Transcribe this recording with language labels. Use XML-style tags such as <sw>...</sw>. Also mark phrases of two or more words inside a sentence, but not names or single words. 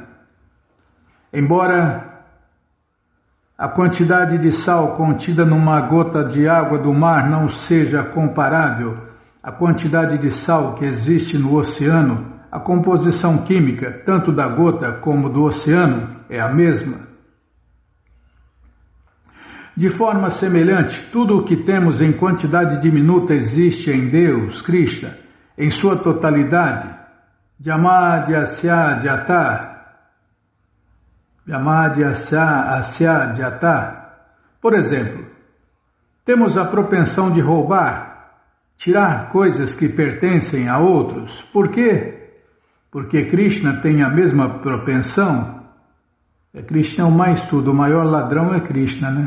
<pt>Embora a quantidade de sal contida numa gota de água do mar não seja comparável à quantidade de sal que existe no oceano, a composição química, tanto da gota como do oceano, é a mesma. De forma semelhante, tudo o que temos em quantidade diminuta existe em Deus, Krishna, em sua totalidade.</pt> <sa>Jamadya asya jata. Jamadya asya jata.</sa> <pt>Por exemplo, temos a propensão de roubar, tirar coisas que pertencem a outros. Por quê? Porque Krishna tem a mesma propensão. Krishna é o mais tudo, o maior ladrão é Krishna, né?</pt>